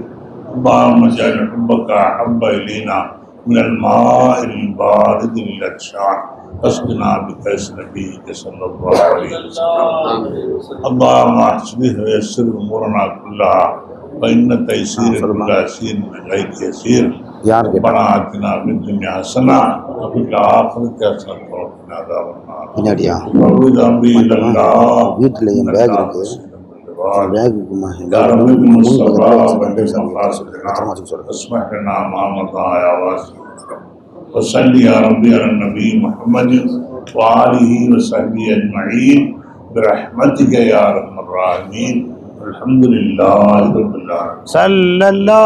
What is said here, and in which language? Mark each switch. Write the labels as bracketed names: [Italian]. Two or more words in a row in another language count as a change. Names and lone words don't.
[Arabic] اللهم اجعل حبك أحب إلينا من الماء البارد للعطشان اسقنا بكأس نبيك صلى الله عليه وسلم. اللهم اصلح ويسر أمورنا كلها فإن تيسير كل عسير من غير يسير. ربنا آتنا في الدنيا حسنة وفي الآخرة حسنة وقنا عذاب النار. وأعوذ بك إلى الله [Tamil] வீட்டில் என் பேக் இருக்கு பேக் இருக்குமா [Arabic] يا رب بالمصطفى وبالمقاصد اسمح لنا ما مضى يا واسع الكرم. وصل يا ربي على النبي محمد وآله وصحبه أجمعين برحمتك يا أرحم الراحمين. الحمد لله رب العالمين.